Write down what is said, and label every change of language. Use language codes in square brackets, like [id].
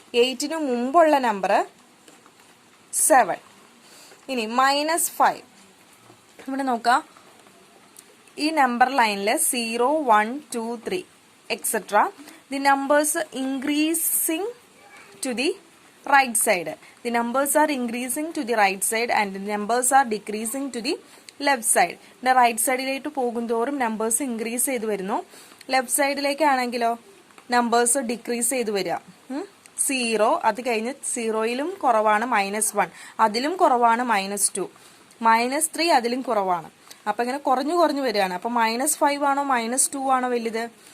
[ml] 8ന് മുമ്പുള്ള നമ്പർ 7. ഇനി -5 ഇവിടെ നോക്കാം. ഈ നമ്പർ ലൈനിൽ 0, 1, 2, 3 etc. [en] The numbers increasing to the right side. The numbers are increasing to the right side and the numbers are decreasing to the left side. The right [ml] സൈഡിലേക്ക് പോകുന്തോറും numbers increase ചെയ്ത് വരുന്നു. Left സൈഡിലേക്ക് ആണെങ്കിലോ numbers decrease ചെയ്ത് വരിക. 0 അത് കഴിഞ്ഞ് 0യിലും കുറവാണ് -1, അതിലും കുറവാണ് -2, -3 അതിലും കുറവാണ്. അപ്പം ഇങ്ങനെ കുറഞ്ഞു വരികയാണ്. അപ്പം -5 ആണോ -2 ആണോ വലുത്?